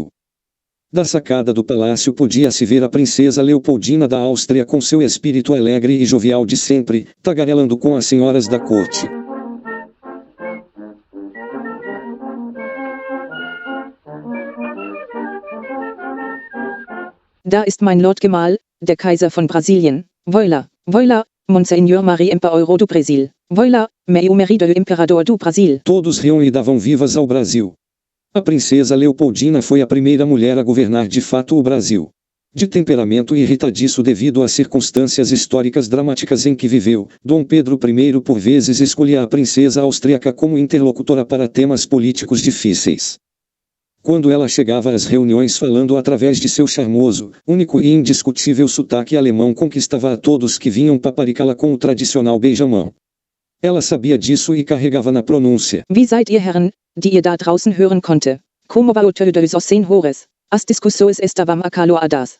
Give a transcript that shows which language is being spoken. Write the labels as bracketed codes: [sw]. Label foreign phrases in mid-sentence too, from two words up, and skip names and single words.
[pt] Da sacada do palácio podia-se ver a princesa Leopoldina da Áustria com seu espírito alegre e jovial de sempre, tagarelando com as senhoras da corte. [de] Da ist mein Lord Gemahl, der Kaiser von Brasilien, [fr] Voila, Voila, Monseigneur Marie Empereur do Brasil, Voila, [pt] meu marido Imperador do Brasil. Todos riam e davam vivas ao Brasil. A princesa Leopoldina foi a primeira mulher a governar de fato o Brasil. De temperamento irritadiço devido às circunstâncias históricas dramáticas em que viveu, Dom Pedro I por vezes escolhia a princesa austríaca como interlocutora para temas políticos difíceis. Quando ela chegava às reuniões falando através de seu charmoso, único e indiscutível sotaque alemão, conquistava a todos que vinham paparicá-la com o tradicional beijamão. Ela sabia disso e carregava na pronúncia. [de] Wie seid ihr Herren, die ihr da draußen hören konnte? [pt] Como va o tödos os senhores? As discussões estavam acaloadas.